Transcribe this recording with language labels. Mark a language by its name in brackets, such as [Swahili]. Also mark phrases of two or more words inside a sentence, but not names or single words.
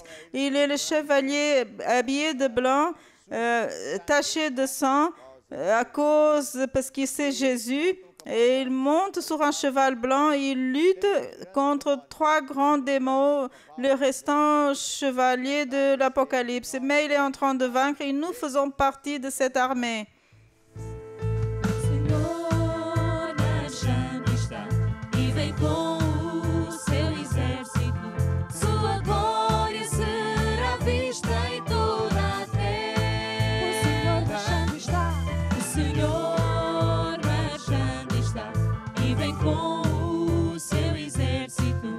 [French] Il est le chevalier habillé de blanc, taché de sang, parce qu'il c'est Jésus. Et il monte sur un cheval blanc et il lutte contre 3 grands démons, le restant chevalier de l'Apocalypse. Mais il est en train de vaincre et nous faisons partie de cette armée. [Portuguese] Senhor na chama está e vem com o seu exército. Sua glória será vista em toda a terra. O Senhor na chama está. O Senhor marchando está e vem com o seu exército.